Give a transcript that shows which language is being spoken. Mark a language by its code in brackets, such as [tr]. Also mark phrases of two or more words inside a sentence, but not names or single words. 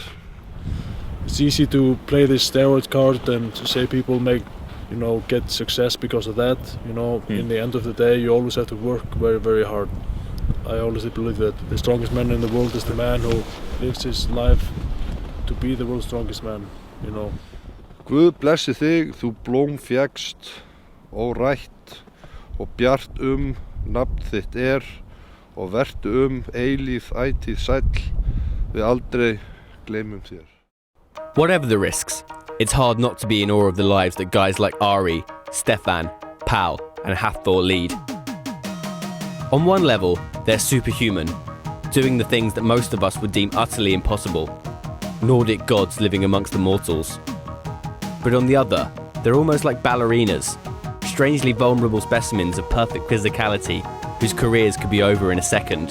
[en] It's easy to play this steroid card and to say people get success because of that. You know, in the end of the day, you always have to work very, very hard. I always believe that the strongest man in the world is the man who lives his life to be the world's strongest man, you know. [is] Guð blessi þig, þú blóm fékkst, órætt, og bjart nafn þitt og vertu eilíf ætíð sæll, við aldrei gleymum þér. [en] Whatever the risks, it's hard not to be in awe of the lives that guys like Ari, Stefan, Paul and Hafthor lead. On one level, they're superhuman, doing the things that most of us would deem utterly impossible. Nordic gods living amongst the mortals. But on the other, they're almost like ballerinas, strangely vulnerable specimens of perfect physicality whose careers could be over in a second.